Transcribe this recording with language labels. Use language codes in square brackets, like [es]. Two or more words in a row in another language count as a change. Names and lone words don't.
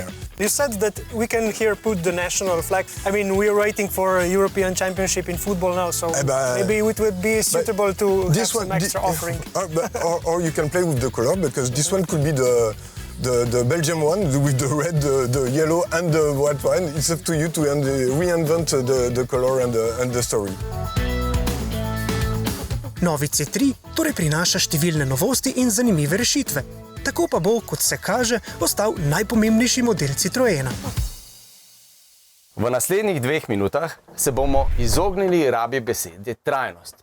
[en] You said that we can here put the national flag. I mean, we are waiting for a European Championship in football now, so maybe it would be suitable to have some extra offering. Or you can play with the color, because this one could be the Belgium one with the red, the yellow and the white one. It's up to you to reinvent the color and the story. [sl] Novi C3 torej prinaša številne novosti in zanimive rešitve. Tako pa bo, kot se kaže, ostal najpomembnejši model Citroena. V naslednjih 2 minutah se bomo izognili rabi besede trajnost.